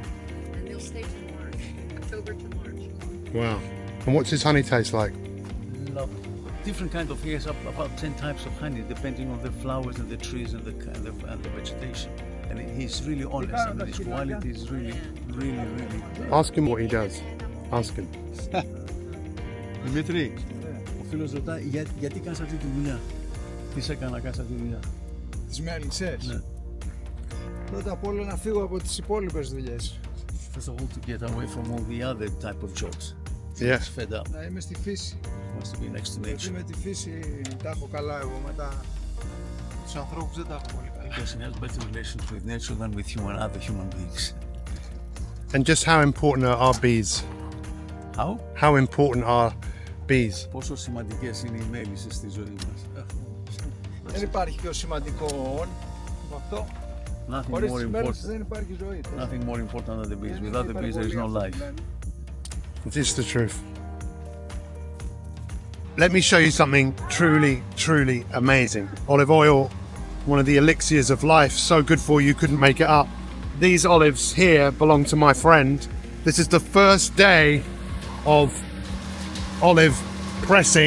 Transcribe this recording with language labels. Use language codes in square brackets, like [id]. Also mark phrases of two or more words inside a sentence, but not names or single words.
[en] And they'll stay till March, October to March. Wow. And what's his honey taste like? Love it. Different kind of, he has about 10 types of honey, depending on the flowers and the trees and the vegetation. And he's really honest, and his quality is really. Ask him what he does. Ask him. [el] Δημήτρη, ο φίλος ρωτάει γιατί κάνεις αυτή τη δουλειά. Τι σε έκανα να κάνεις αυτή τη δουλειά. Τις με άνοιξες. Ναι. Πρώτα απ' όλα να φύγω από τις υπόλοιπες δουλειές. [en] First of all, to get away from all the other type of jobs. Yeah. He's fed up. [el] Να είμαι στη φύση. [en] Wants to be next to [el] Γιατί [en] nature. [el] με τη φύση τα έχω καλά εγώ, μετά τους ανθρώπους δεν τα έχω πολύ καλά. [en] Because he has better relations with nature than with other human beings. And just how important are our bees? How? How important are bees? [el] Πόσο σημαντικές είναι οι μέλισσες στη ζωή μας. Δεν υπάρχει πιο σημαντικό από αυτό. [en] Nothing [el] Χωρίς [en] more [el] τις μέλισσες [en] important. [el] δεν υπάρχει ζωή. [en] Nothing more important than the bees. Without the bees, there is no life. It is the truth. Let me show you something truly amazing. Olive oil, one of the elixirs of life, so good for you, couldn't make it up. These olives here belong to my friend. This is the first day of olive pressing.